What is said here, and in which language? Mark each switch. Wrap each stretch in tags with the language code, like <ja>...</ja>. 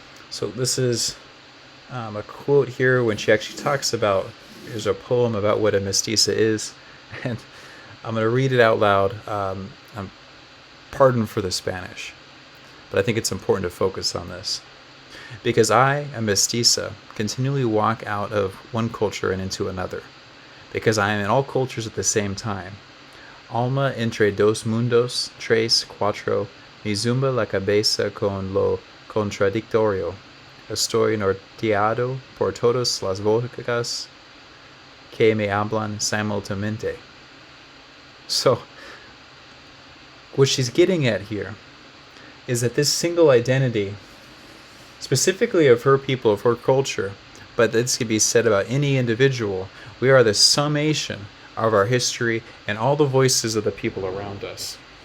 <en>So this is a quote here when she actually talks about, here's a poem about what a mestiza is, and I'm going to read it out loud. Pardon for the Spanish, but I think it's important to focus on this. Because I, a mestiza, continually walk out of one culture and into another, because I am in all cultures at the same time.</en> <es>Alma entre dos mundos, tres, cuatro, mi zumba la cabeza con lo contradictorio. Estoy norteado por todas las vocas que me hablan simultáneamente.</es> <en>So, what she's getting at here is that this single identity, specifically of her people, of her culture, but this could be said about any individual, we are the summation of our history and all the voices of the people around us.</en>